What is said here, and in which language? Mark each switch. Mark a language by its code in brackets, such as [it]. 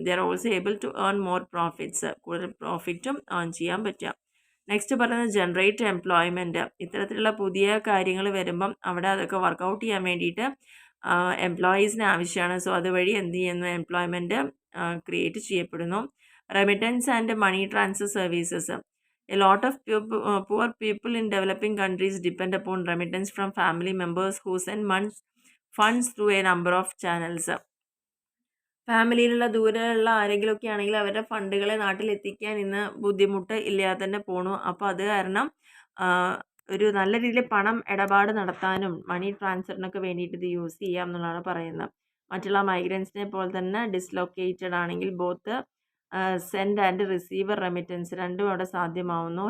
[en] They are also able to earn more profits. [ml] കൂടുതൽ പ്രോഫിറ്റും earn ചെയ്യാൻ പറ്റുക. നെക്സ്റ്റ് പറയുന്നത് ജനറേറ്റ് എംപ്ലോയ്മെൻറ്റ്. ഇത്തരത്തിലുള്ള പുതിയ കാര്യങ്ങൾ വരുമ്പം അവിടെ അതൊക്കെ വർക്കൗട്ട് ചെയ്യാൻ വേണ്ടിയിട്ട് എംപ്ലോയീസിന് ആവശ്യമാണ്. സോ അതുവഴി എന്ത് ചെയ്യുന്നു, എംപ്ലോയ്മെൻറ്റ് ക്രിയേറ്റ് ചെയ്യപ്പെടുന്നു. [en] Remittance and money transfer services. A lot of poor people in developing countries depend upon remittance from family members who send funds through a number of channels. [ml] ഫാമിലിയിലുള്ള ദൂരെയുള്ള ആരെങ്കിലുമൊക്കെ ആണെങ്കിൽ അവരുടെ ഫണ്ടുകളെ നാട്ടിലെത്തിക്കാൻ ഇന്ന് ബുദ്ധിമുട്ട് ഇല്ലാതെ തന്നെ പോണു. അപ്പോൾ അത് കാരണം ഒരു നല്ല രീതിയിൽ പണം ഇടപാട് നടത്താനും മണി ട്രാൻസ്ഫറിനൊക്കെ വേണ്ടിയിട്ട് ഇത് യൂസ് ചെയ്യാം എന്നുള്ളതാണ് പറയുന്നത്. മറ്റുള്ള മൈഗ്രൻസിനെ പോലെ തന്നെ ഡിസ്ലൊക്കേറ്റഡ് ആണെങ്കിൽ [en] both send and receiver remittance [ml] രണ്ടും അവിടെ സാധ്യമാവുന്നു.